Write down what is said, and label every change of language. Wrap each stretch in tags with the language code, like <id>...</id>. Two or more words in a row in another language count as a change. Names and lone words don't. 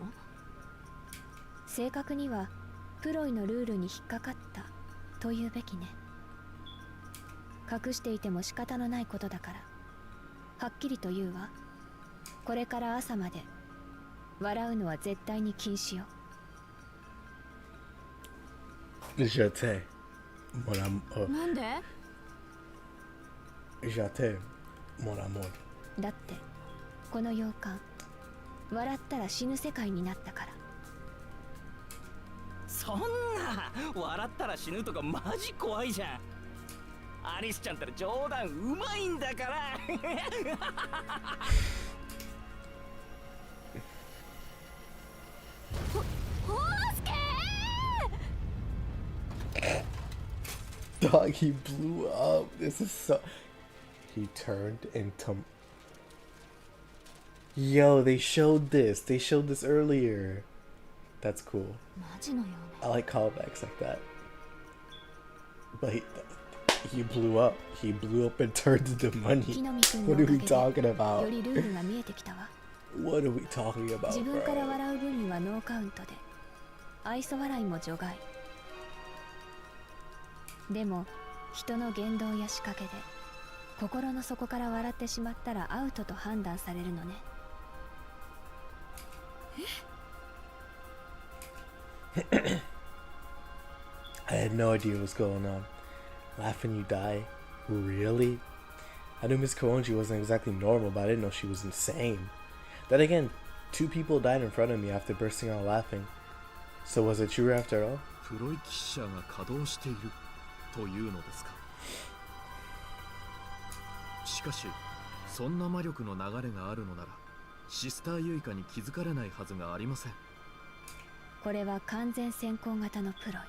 <ja>正確にはプロイのルールに引っかかったというべきね。隠していても仕方のないことだから、はっきりと言うわ。これから朝まで笑うのは絶対に禁止よ。</ja> <fr>Je t'aime, mon amour.</fr> <ja>なんで？</ja> <fr>Je t'aime, mon amour.</fr> <ja>だってこの洋館、笑ったら死ぬ世界になったから。そんな笑ったら死ぬとかマジ怖いじゃん。アリスちゃんったら冗談うまいんだから。</ja> <en>Dog, he blew up. This is so... He turned into... Yo, they showed this. They showed this earlier. That's cool. I like callbacks like that. But he blew up. He blew up and turned into money. What are we talking about? What are we talking about,</en> <ja>自分から</ja> <en>bro?</en> <ja>笑う分にはノーカウントで、愛想笑いも除外。でも人の言動や仕掛けで心の底から笑ってしまったらアウトと判断されるのね。</ja> <en>I had no idea what was going on. Laughing you die? Really? I knew Miss Koonji wasn't exactly normal, but I didn't know she was insane. Then again, 2 people died in front of me after bursting out laughing. So was it true after all?</en> <ja>プロイキッシャーが稼働しているというのですか。しかしそんな魔力の流れがあるのならシスターユイカに気づかれないはずがありません。これは完全先行型のプロイ。</ja>